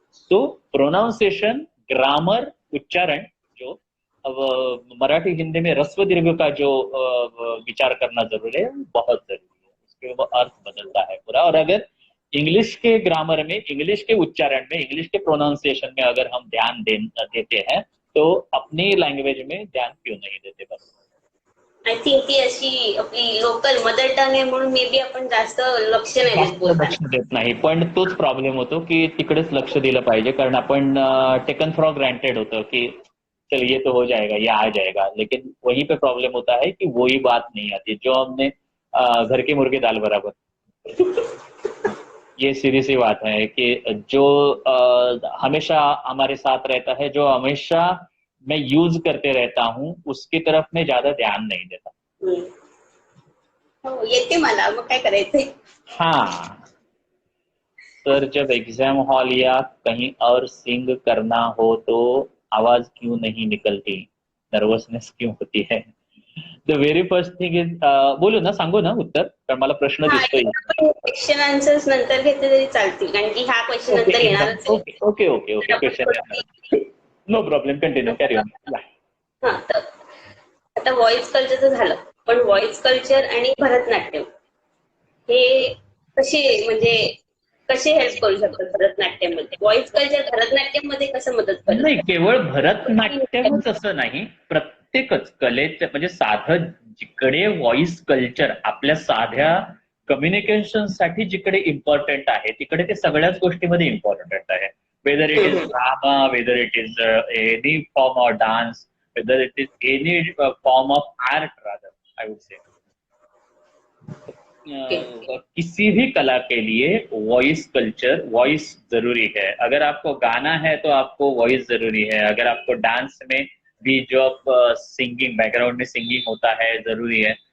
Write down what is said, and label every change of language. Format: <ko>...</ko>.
<hi>तो pronunciation, grammar, उच्चारण, जो अब मराठी हिंदी में रस्व दीर्घ का जो विचार करना जरूरी है, बहुत जरूरी है, उसके वो अर्थ बदलता है पूरा। और अगर इंग्लिश के ग्रामर में, इंग्लिश के उच्चारण में, इंग्लिश के प्रोनाउंसिएशन में अगर हम ध्यान देते हैं तो अपनी लँग्वेज में ध्यान क्यों नहीं देते? बस</hi> <en>I think</en> <mr>ती अशी आपली लोकल मदर टंग आहे म्हणून</mr> <en>may be</en> <mr>आपण जास्त लक्ष नाही देत बोलताना. लक्ष देत नाही, पण तोच प्रॉब्लेम होतो की तिकडेच लक्ष दिलं पाहिजे, कारण आपण टेकन फॉर ग्रांटेड होतं कि</mr> <hi>चल ये तो हो जाएगा, ये आ जाएगा, लेकिन वहीं पे प्रॉब्लम होता है कि वही बात नहीं आती जो हमने घर के मुर्गे दाल बराबर। ये सीधी सी बात है कि जो हमेशा हमारे साथ रहता है, जो हमेशा मैं यूज करते रहता हूँ, उसकी तरफ में ज्यादा ध्यान नहीं देता।</hi> <mr>हो येते मला, मग काय करायचंय?</mr> <hi>हाँ, सर जब एग्जाम हॉल या कहीं और सिंग करना हो तो आवाज क्यों नहीं निकलती, नर्वसनेस क्यों होती है?</hi> <en>the very first thing is,</en> <mr>बोलू ना, सांगू ना उत्तर, कारण मला प्रश्न दिसतोय। क्वेश्चन आन्सर्स नंतर घेतले तरी चालतील, कारण की हा क्वेश्चन नंतर येणारच आहे.</mr> <en>Okay okay okay, question no problem, continue, carry on.</en> <mr>हा, तर आता व्हॉइस कल्चरचं झालं, पण व्हॉइस कल्चर आणि भरतनाट्यम हे कसे, म्हणजे कसे हेल्प करू शकतात भरतनाट्यम मध्ये? व्हॉइस कल्चर भरतनाट्यम मध्ये कसं मदत करतं? नाही, केवळ भरतनाट्यमच असं नाही, प्रत्येकच कलेचं, म्हणजे साधं जिकडे व्हॉइस कल्चर आपल्या साध्या कम्युनिकेशन साठी जिकडे इम्पॉर्टंट आहे, तिकडे ते सगळ्याच गोष्टीमध्ये इम्पॉर्टंट आहे.</mr> <en>whether it is drama, whether it is any form of dance, whether it is any form of art, rather I would say,</en> <hi>किसी भी कला के लिए वॉइस कल्चर, वॉइस जरूरी है। अगर आपको गाना है तो आपको वॉइस जरूरी है, अगर आपको डांस में भी जो सिंगिंग, बैकग्राउंड में सिंगिंग होता है, जरूरी है।</hi>